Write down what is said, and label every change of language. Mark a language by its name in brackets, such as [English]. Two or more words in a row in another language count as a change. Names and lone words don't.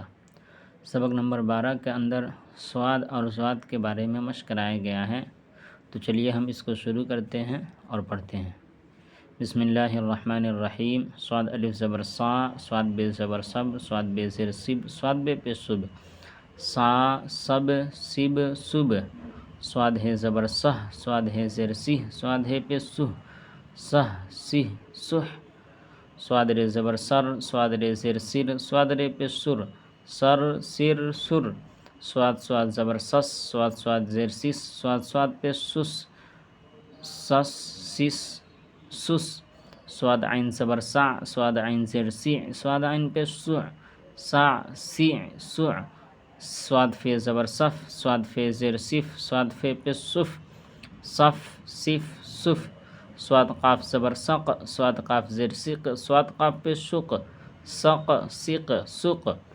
[Urdu] سبق نمبر 12 کے اندر صاد اور ضاد کے بارے میں مشق کرایا گیا ہے، تو چلیے ہم اس کو شروع کرتے ہیں اور پڑھتے ہیں۔ [Arabic] بسم اللہ الرحمن الرحیم۔ [Urdu] صاد الف زبر صا، صاد بے زبر صب، صاد بے زیر سب، صاد بے پہ صب، سا سب سب صب، صاد ہے زبر سہ، صاد ہے زیر سہ، صاد ہے پہ سہ، سہ سہ سہ، صاد رے زبر سر، صاد رے زیر سر، صاد رے پہ سر، سر سر سر، صاد زبر سس، صاد زیر سس، صاد پہ سس، سس سس سس، صاد عین زبر سع، صاد عین زیر سی، صاد عین پہ سع، سع سی سع، صاد فے زبر صف، صاد فے زیر صف، صاد فے پہ صف، صف صف صف، صاد قاف زبر سق، صاد قاف زیر سق، صاد قاف پہ شق، سق سق سق،